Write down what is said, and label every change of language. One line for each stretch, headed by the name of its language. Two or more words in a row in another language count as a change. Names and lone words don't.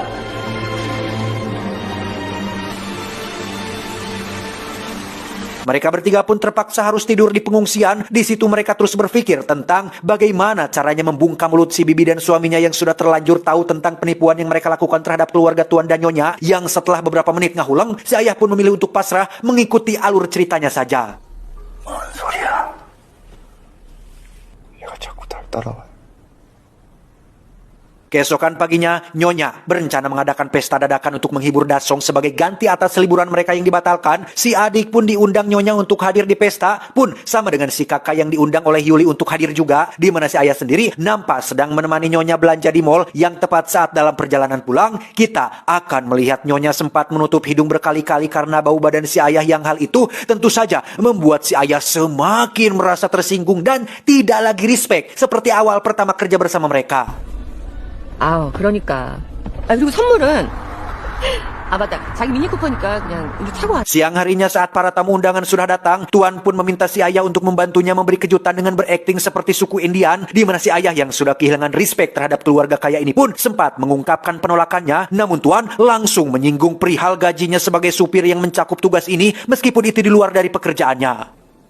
Indonesian: Mereka bertiga pun terpaksa harus tidur di pengungsian. Di situ mereka terus berpikir tentang bagaimana caranya membungkam mulut si bibi dan suaminya yang sudah terlanjur tahu tentang penipuan yang mereka lakukan terhadap keluarga Tuan dan Nyonya, yang setelah beberapa menit ngahuleng, si ayah pun memilih untuk pasrah mengikuti alur ceritanya saja.
Korean: 뭔 소리야? 얘가 자꾸 날 따라와.
Indonesian: Keesokan paginya, Nyonya berencana mengadakan pesta dadakan untuk menghibur Dasong sebagai ganti atas liburan mereka yang dibatalkan. Si adik pun diundang Nyonya untuk hadir di pesta, pun sama dengan si kakak yang diundang oleh Yuli untuk hadir juga, di mana si ayah sendiri nampak sedang menemani Nyonya belanja di mall. Yang tepat saat dalam perjalanan pulang, kita akan melihat Nyonya sempat menutup hidung berkali-kali karena bau badan si ayah, yang hal itu tentu saja membuat si ayah semakin merasa tersinggung dan tidak lagi respect seperti awal pertama kerja bersama mereka.
Korean: 아우, 그러니까. 그리고 선물은 맞다. 자기 미니 쿠퍼니까 그냥 우리 사고 왔.
Indonesian: Siang harinya saat para tamu undangan sudah datang, Tuan pun meminta si ayah untuk membantunya memberi kejutan dengan berakting seperti suku Indian, di mana si ayah yang sudah kehilangan respect terhadap keluarga kaya ini pun sempat mengungkapkan penolakannya. Namun Tuan langsung menyinggung perihal gajinya sebagai supir yang mencakup tugas ini meskipun itu di luar dari pekerjaannya.